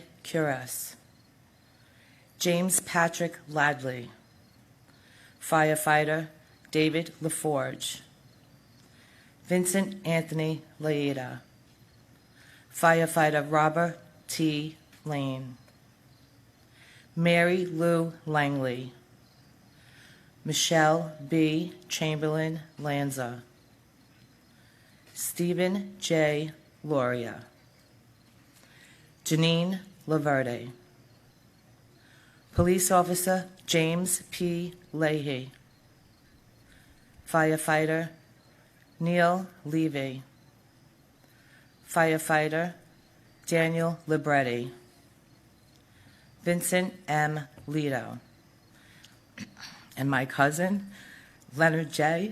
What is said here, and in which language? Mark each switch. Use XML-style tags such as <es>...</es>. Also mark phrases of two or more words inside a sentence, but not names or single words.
<en>Curas, James Patrick Ladley, Firefighter David LaForge, Vincent Anthony Laeta, Firefighter Robert T. Lane, Mary Lou Langley, Michelle B. Chamberlain Lanza, Stephen J. Loria, Janine Laverde, Police Officer James P. Leahy, Firefighter Neil Levy, Firefighter Daniel Libretti, Vincent M. Lito, and my cousin Leonard J.</en>